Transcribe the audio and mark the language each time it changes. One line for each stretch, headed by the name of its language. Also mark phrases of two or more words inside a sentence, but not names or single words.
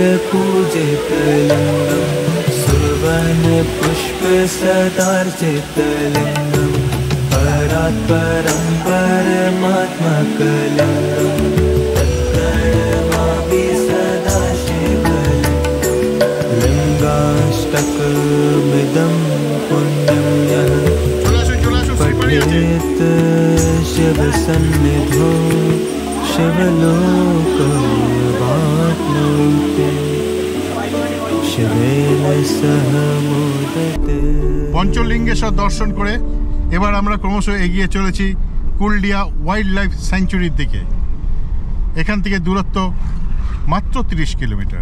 Sanskrit: पूजित लिंगम सुवन पुष्प सदार्चित लिंगम परात् परं परमात्मकलिंगम तत्प्रणमामि सदा शिवलिंगम लिंगाष्टकमिदं पुण्यं यः पठेत् शिवसन्निधौ शिवलोकमाप्नोति शिवेन सह मोदते।
Bangla: পঞ্চলিঙ্গেশ্বর দর্শন করে এবার আমরা ক্রমশ এগিয়ে চলেছি কুলডিয়া ওয়াইল্ড লাইফ স্যাংচুরির দিকে। এখান থেকে দূরত্ব মাত্র 30 কিলোমিটার।